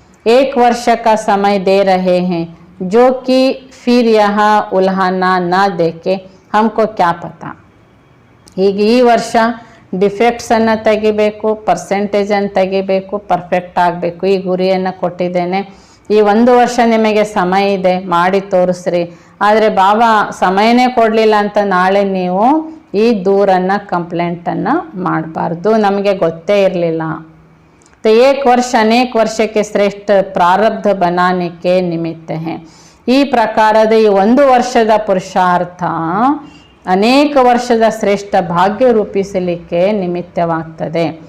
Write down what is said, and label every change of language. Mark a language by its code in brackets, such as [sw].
[hi] एक वर्ष का समय दे रहे हैं जो कि फिर यह उल्हाना न देके हमको क्या पता. [kn] ಹೀಗೆ ಈ ವರ್ಷ ಡಿಫೆಕ್ಟ್ಸನ್ನು ತೆಗಿಬೇಕು, ಪರ್ಸೆಂಟೇಜನ್ನು ತೆಗಿಬೇಕು, ಪರ್ಫೆಕ್ಟ್ ಆಗಬೇಕು. ಈ ಗುರಿಯನ್ನು ಕೊಟ್ಟಿದ್ದೇನೆ. ಈ 1 ವರ್ಷ ನಿಮಗೆ ಸಮಯ ಇದೆ, ಮಾಡಿ ತೋರಿಸ್ರಿ. ಆದರೆ ಬಾಬಾ ಸಮಯನೇ ಕೊಡಲಿಲ್ಲ ಅಂತ ನಾಳೆ ನೀವು ಈ ದೂರನ್ನು ಕಂಪ್ಲೇಂಟನ್ನು ಮಾಡಬಾರ್ದು, ನಮಗೆ ಗೊತ್ತೇ ಇರಲಿಲ್ಲ. [hi] तो एक वर्ष अनेक वर्ष के श्रेष्ठ प्रारब्ध बनाने के निमित्त है. [kn] ಈ ಪ್ರಕಾರದ ಈ 1 ವರ್ಷದ ಪುರುಷಾರ್ಥ ಅನೇಕ ವರ್ಷದ ಶ್ರೇಷ್ಠ ಭಾಗ್ಯ ರೂಪಿಸಲಿಕ್ಕೆ ನಿಮಿತ್ತವಾಗ್ತದೆ.